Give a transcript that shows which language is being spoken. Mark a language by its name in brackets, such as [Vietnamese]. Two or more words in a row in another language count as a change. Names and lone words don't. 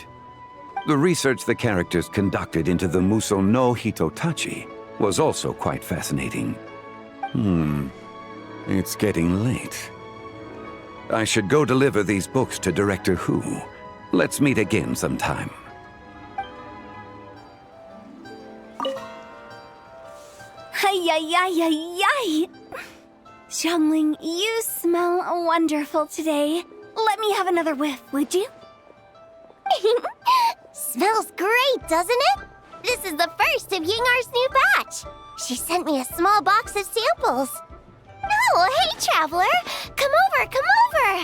[English] The research the characters conducted into the Muso no Hitotachi was also quite fascinating. It's getting late. I should go deliver these books to Director Hu. Let's meet again sometime. Hi-yi-yi-yi-yi! Xiangling, you smell wonderful today. Let me have another whiff, would you? Smells great, doesn't it? This is the first of Yingar's new batch. She sent me a small box of samples. Oh, hey, Traveler! Come over!